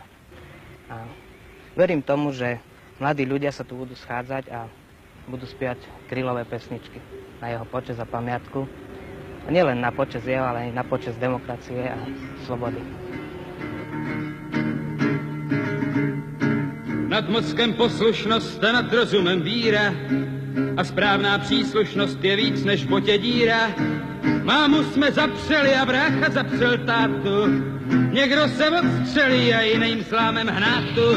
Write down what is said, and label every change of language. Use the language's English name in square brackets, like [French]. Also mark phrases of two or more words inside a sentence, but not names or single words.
[Slovak] A verím tomu, že mladí ľudia sa tu budú schádzať a budú spievať Krylové pesničky na jeho počesť a pamiatku. A nielen na počesť jeho, ale aj na počesť demokracie a slobody. [Czech] Nad mozkem poslušnost a nad rozumem víra a správná příslušnost je víc než v botě díra. Mámu jsme zapřeli a brácha zapřel tátu. Někdo se odstřelí a jiným slámem hnátu.